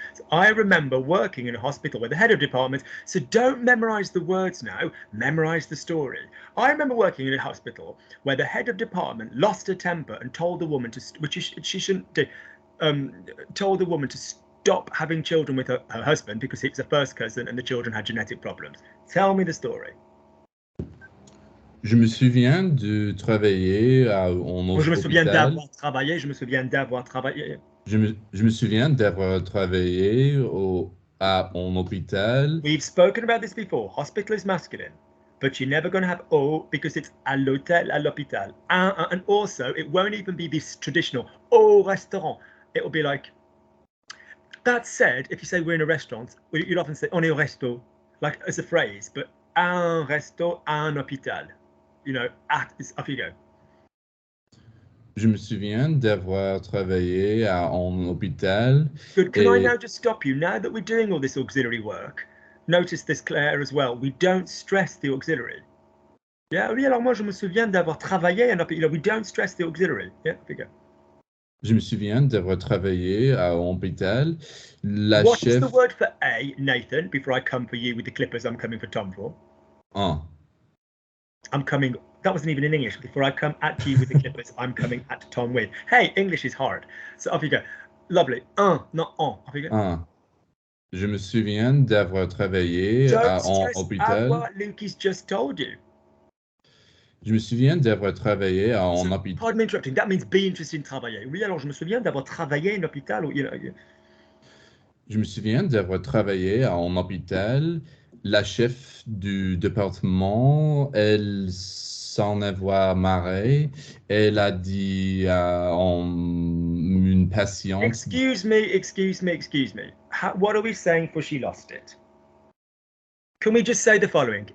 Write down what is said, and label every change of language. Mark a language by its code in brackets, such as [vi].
[en] So I remember working in a hospital where the head of department, so don't memorize the words now, memorize the story. I remember working in a hospital where the head of department lost her temper and told the woman to, which she shouldn't do, told the woman to stop having children with her husband because he was a first cousin and the children had genetic problems. Tell me the story. [fr] Je me souviens de travailler en hôpital. Je me souviens d'avoir travaillé. Je me souviens d'avoir travaillé. Je me souviens d'avoir travaillé en hôpital. [en] We've spoken about this before. Hospital is masculine, but you're never going to have au because it's [fr] à l'hôtel, à l'hôpital. [en] And also, it won't even be this traditional [fr] au restaurant. [en] It will be like, that said, if you say we're in a restaurant, you'd often say [fr] on est au resto, [en] like as a phrase, but [fr] un resto, un hôpital. [en] You know, off you go. [fr] Je me souviens d'avoir travaillé en hôpital. [en] Good. Can I now just stop you? Now that we're doing all this auxiliary work, notice this, Claire, as well. We don't stress the auxiliary. Yeah, [fr] oui, alors moi, je me souviens d'avoir travaillé en hôpital. [en] We don't stress the auxiliary. Yeah, off you go. [fr] Je me souviens d'avoir travaillé en hôpital. [en] What is the word for a, Nathan, before I come for you with the clippers I'm coming for Tom for? I'm coming, that wasn't even in English. Before I come at you with the clippers, I'm coming at Tom with. Hey, English is hard. So off you go. Lovely. Un, not en. Off you go. [fr] Je me souviens d'avoir travaillé en hôpital. [en] What Lucas just told you. [fr] Je me souviens d'avoir travaillé en hôpital. [en] Pardon me interrupting. That means be interested in travailler. [fr] Oui, alors je me souviens d'avoir travaillé en hôpital. [en] Ou, you know. [fr] Je me souviens d'avoir travaillé en hôpital. La chef du département, elle s'en avoir marré. Elle a dit à une patiente. [en] Excuse me. What are we saying for she lost it? Can we just say the following?